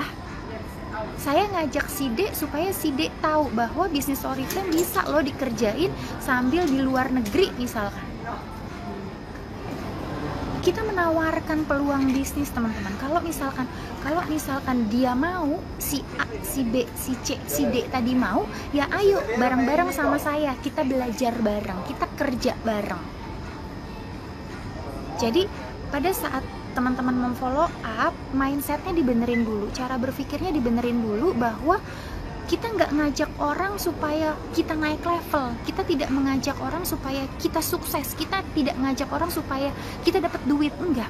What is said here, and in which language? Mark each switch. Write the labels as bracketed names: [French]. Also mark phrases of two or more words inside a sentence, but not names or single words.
[Indonesian] Saya ngajak si D supaya si D tahu bahwa bisnis Oriflame bisa loh dikerjain sambil di luar negeri misalkan. Kita menawarkan peluang bisnis teman-teman. Kalau misalkan dia mau, si A, si B, si C, si D tadi mau, ya ayo bareng-bareng sama saya, kita belajar bareng, kita kerja bareng. Jadi pada saat teman-teman memfollow up, mindsetnya dibenerin dulu, cara berpikirnya dibenerin dulu, bahwa kita nggak ngajak orang supaya kita naik level, kita tidak mengajak orang supaya kita sukses, kita tidak ngajak orang supaya kita dapat duit, enggak.